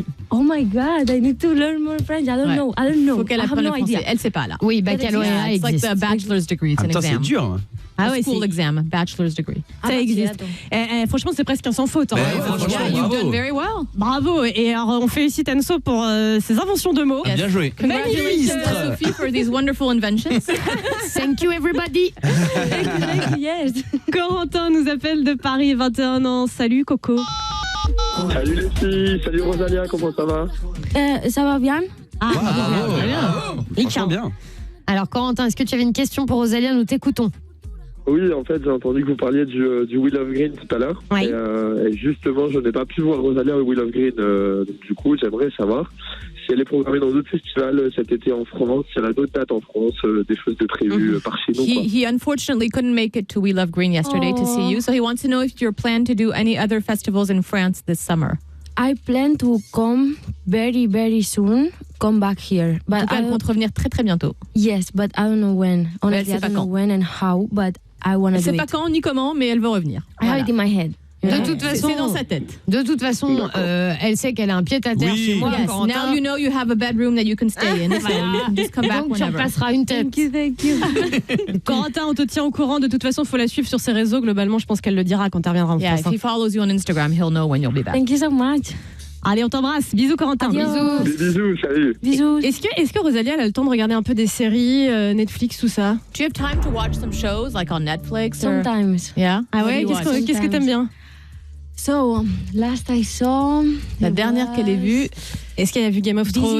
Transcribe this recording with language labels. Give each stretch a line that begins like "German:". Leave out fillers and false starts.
English: Oh my God, I need to learn more French. I don't know.
French: Faut qu'elle apprenne le français. Elle sait pas là. Oui, baccalauréat existe.
English: It's like the bachelor's degree. It's an exam.
French: C'est dur.
English: School exam, bachelor's degree.
French: Ça existe. Franchement, c'est presque un sans faute.
English: You've done very well.
French: Bravo. Et alors, on félicite Anso pour ses inventions de mots. Bien joué.
English: Congratulations, Sophie, for these wonderful inventions. Thank you, everybody. Thank you, yes.
French: Corentin nous appelle de Paris, 21 ans. Salut, Coco. Salut les filles, salut Rosalia, comment ça va? Ça va bien? Très bien. Alors, Corentin, est-ce que tu avais une question pour Rosalia? Nous t'écoutons. Oui, en fait, j'ai entendu que vous parliez du We Love Green tout à l'heure. Oui. Et justement, je n'ai pas pu voir Rosalia au We Love Green. Donc, du coup, j'aimerais savoir si elle est programmée dans d'autres festivals cet été en France, s'il y a d'autres dates en France, des choses de prévues par chez nous.
English: He unfortunately couldn't make it to We Love Green yesterday to see you, so he wants to know if you're planning to do any other festivals in France this summer. I plan to come very, very soon. Come back here. But
French: elle compte revenir très très bientôt.
English: Yes, but I don't know when. Honestly, I don't know when and how, but I want to do it.
French: Elle sait pas quand ni comment, mais elle veut revenir.
English: I have it in my head.
French: De toute façon, c'est dans sa tête. De toute façon, elle sait qu'elle a un pied à terre chez moi.
English: Yes. Now you know you have a bedroom that you can stay in. So you can just come back
French: Donc tu
English: whenever.
French: repasseras une tête.
English: Thank you.
French: Corentin, on te tient au courant. De toute façon, il faut la suivre sur ses réseaux. Globalement, je pense qu'elle le dira quand elle reviendra en
English: Yeah,
French: France.
English: if he follows you on Instagram, he'll know when you'll be back. Thank you so much.
French: Allez, on t'embrasse. Bisous, Corentin. Bisous. Bisous, salut. Bisous. Est-ce que Rosalia elle a le temps de regarder un peu des séries, Netflix, tout ça?
English: Do you have time to watch some shows like on Netflix? Or... Sometimes. Yeah.
French: Ah ouais,
English: What do you watch?
French: qu'est-ce que t'aimes bien?
English: So, last I saw...
French: La dernière qu'elle ait vue. Est-ce qu'elle a vu Game of Thrones?